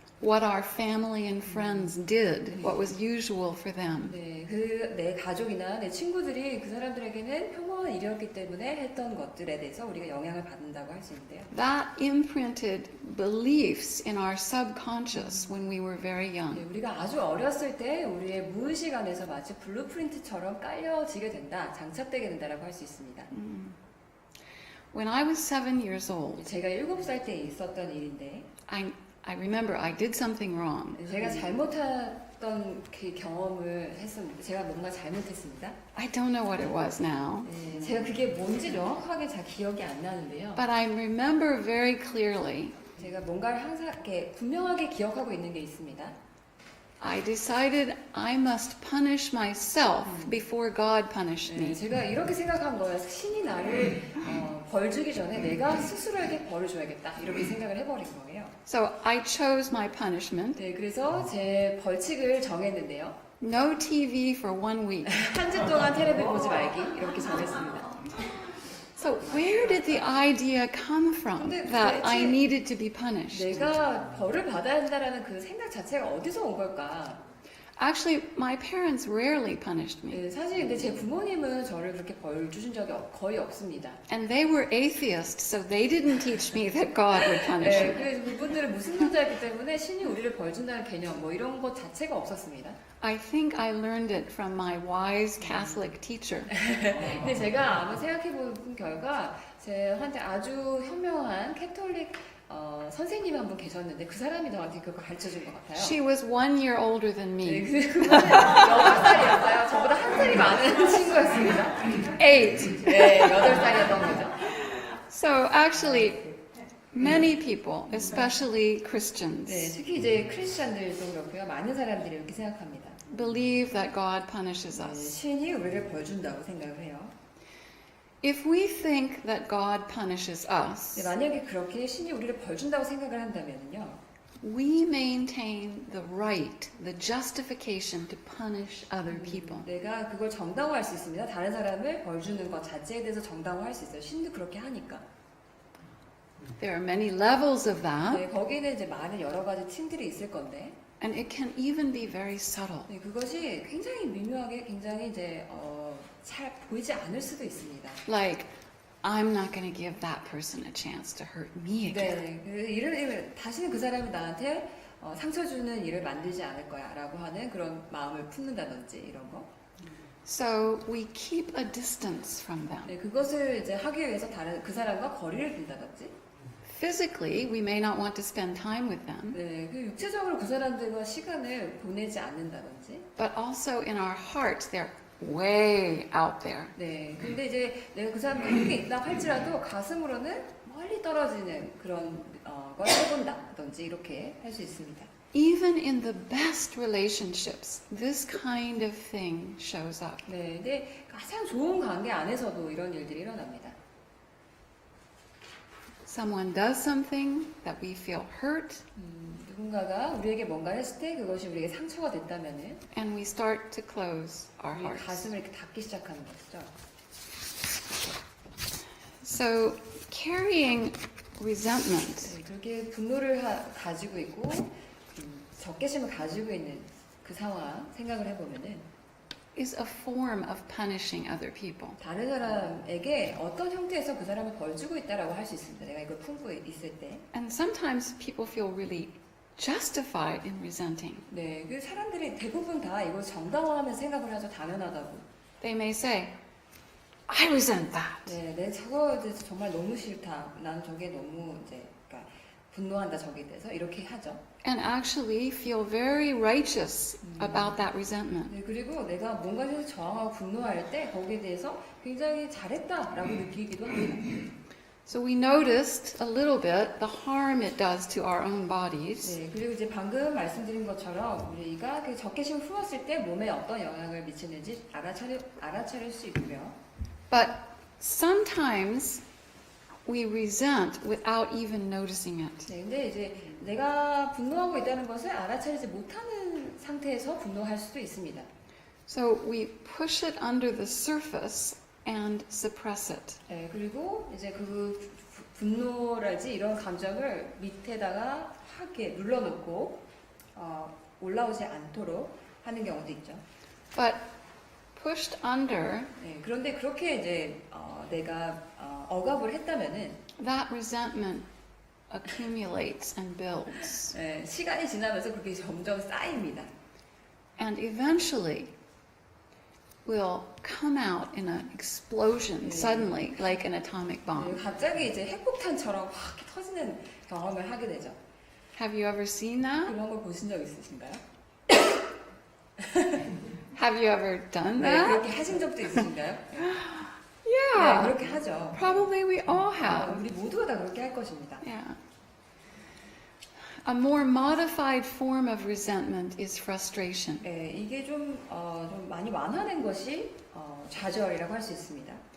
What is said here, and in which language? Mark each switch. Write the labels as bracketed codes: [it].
[en] what our family and friends did, what was usual for them. [ko] 네, 내 가족이나 내 친구들이 그 사람들에게는 평범한 일이었기 때문에 했던 것들에 대해서 우리가 영향을 받는다고 할 수 있는데요. [en] That imprinted beliefs in our subconscious when we were very 네, young. [ko] 우리가 아주 어렸을 때 우리의 무의식 안에서 마치 블루프린트처럼 깔려지게 된다, 장착되게 된다라고 할 수 있습니다. [en] When I was 7 years old, [ko] 제가 7살 때 있었던 일인데 [en] I remember I did something wrong. [ko] 제가 잘못했던 그 경험을 했었는데 제가 뭔가 잘못했습니다. [en] I don't know what it was now, [ko] 네, 제가 그게 뭔지 명확하게 잘 기억이 안 나는데요. [en] but I remember very clearly [ko] 제가 뭔가를 항상 이렇게 분명하게 기억하고 있는 게 있습니다. [en] I decided I must punish myself before God punished 네, me. [ko] 제가 이렇게 생각한 거예요. 신이 나를 벌 주기 전에 내가 스스로에게 벌을 줘야겠다. 이렇게 생각을 해버린 거예요. [en] So I chose my punishment. [ko] 네, 그래서 제 벌칙을 정했는데요. [en] No TV for 1 week. [ko] 한 주 동안 텔레비 보지 말기 이렇게 정했습니다. [en] So where did the idea come from that I needed to be punished? [ko] 내가 벌을 받아야 한다라는 그 생각 자체가 어디서 온 걸까? [en] Actually, my parents rarely punished me. [ko] 네, 사실 근데 제 부모님은 저를 그렇게 벌 주신 적이 거의 없습니다. [en] And they were atheists, so they didn't teach me that God would punish 네, me. [ko] 그래서 그분들은 무신론자였기 때문에 신이 우리를 벌 준다는 개념 뭐 이런 것 자체가 없었습니다. [en] I think I learned it from my wise Catholic teacher. [ko] 근데 제가 아마 생각해 본 결과 저한테 아주 현명한 캐톨릭 선생님이 한 분 계셨는데 그 사람이 저한테 그거 가르쳐 준 것 같아요. [en] She was 1 year older than 네, me. [ko] 그분은 8살이었어요. 저보다 한 살이 많은 친구였습니다. [en] 8. [ko] 네, 8살이었던 거죠. [en] So actually, many people, especially Christians, [ko] 네, 특히 이제 크리스찬들도 그렇고요. 많은 사람들이 이렇게 생각합니다. [en] believe that God punishes 네, us. [ko] 신이 우리를 벌준다고 생각을 해요. [en] If we think that God punishes 네, us, [ko] 만약에 그렇게 신이 우리를 벌준다고 생각을 한다면요. [en] we maintain the right, the justification to punish other people. [ko] 내가 그걸 정당화할 수 있습니다. 다른 사람을 벌주는 것 자체에 대해서 정당화할 수 있어요. 신도 그렇게 하니까. [en] There are many levels of that, [ko] 네, 거기에는 이제 많은 여러 가지 층들이 있을 건데, [en] and it can even be very subtle. [ko] 네, 그것이 굉장히 미묘하게, 굉장히 이제 잘 보이지 않을 수도 있습니다. [en] Like, I'm not going to give that person a chance to hurt me again. [ko] 네, 다시는 그 사람이 나한테 상처 주는 일을 만들지 않을 거야라고 하는 그런 마음을 품는다든지 이런 거. [en] So we keep a distance from them. [ko] 네, 그것을 이제 하기 위해서 그 사람과 거리를 둔다든지. [en] Physically, we may not want to spend time with them, [ko] 네, 그 육체적으로 그 사람들과 시간을 보내지 않는다든지. [en] but also in our hearts, they're way out there. [ko] 네, 근데 이제 내가 그 사람과 함께 있다 할지라도 가슴으로는 멀리 떨어지는 그런 걸 해본다든지 이렇게 할 수 있습니다. [en] Even in the best relationships, this kind of thing shows up. [ko] 네, 근데 가장 좋은 관계 안에서도 이런 일들이 일어납니다. [en] someone does something that we feel hurt, [ko] 누군가가 우리에게 뭔가 했을 때 그것이 우리에게 상처가 됐다면은 [en] and we start to close our [ko] 우리 [en] hearts. [ko] 가슴을 이렇게 닫기 시작하는 것이죠. [en] So carrying resentment [ko] 네, 그렇게 분노를 가지고 있고 적개심을 가지고 있는 그 상황 생각을 해보면은 [en] is a form of punishing other people. [ko] 다른 사람에게 어떤 형태에서 그 사람을 벌 주고 있다라고 할 수 있습니다. 내가 이걸 품고 있을 때. [en] And sometimes people feel really justified in resenting. [ko] 네, 그 사람들이 대부분 다 이걸 정당화하면서 생각을 하죠. 당연하다고. [en] They may say, I resent that. [ko] 네, 내 저거 이제 정말 너무 싫다. 난 저게 너무 이제 그러니까 분노한다 저기에 대해서 이렇게 하죠. [en] And actually feel very righteous about that resentment. [ko] 네, 그리고 내가 뭔가에 대해서 저항하고 분노할 때 거기에 대해서 굉장히 잘했다라고 느끼기도 합니다. [en] So we noticed a little bit the harm it does to our own bodies. [ko] 네, 그리고 이제 방금 말씀드린 것처럼 우리가 그 적개심을 품었을 때 몸에 어떤 영향을 미치는지 알아차릴 수 있고요. [en] But sometimes we resent without even noticing it. [ko] 네, 근데 이제 내가 분노하고 있다는 것을 알아차리지 못하는 상태에서 분노할 수도 있습니다. [en] So we push it under the surface and suppress it. [ko] 네, 그리고 이제 그 분노랄지 이런 감정을 밑에다가 하게 눌러놓고 올라오지 않도록 하는 경우도 있죠. [en] But pushed under, [ko] 네, 그런데 그렇게 이제 내가 억압을 했다면은 [en] that resentment accumulates and builds. [ko] 네, 시간이 지나면서 그게 점점 쌓입니다. [en] And eventually will come out in an explosion suddenly, like an atomic 네, bomb. [ko] 갑자기 이제 핵폭탄처럼 확 터지는 경험을 하게 되죠. [en] Have you ever seen that? [ko] 그런 걸 보신 적 있으신가요? [en] Have you ever done 네, that? [ko] 그렇게 하신 적도 있으신가요? 네, Yeah, 그렇게 하죠. [en] probably we all have. [ko] 우리 모두가 다 그렇게 할 것입니다. Yeah. [en] A more modified form of resentment is frustration. [ko] 네, 이게 좀 많이 완화된 것이 좌절이라고 할 수 있습니다.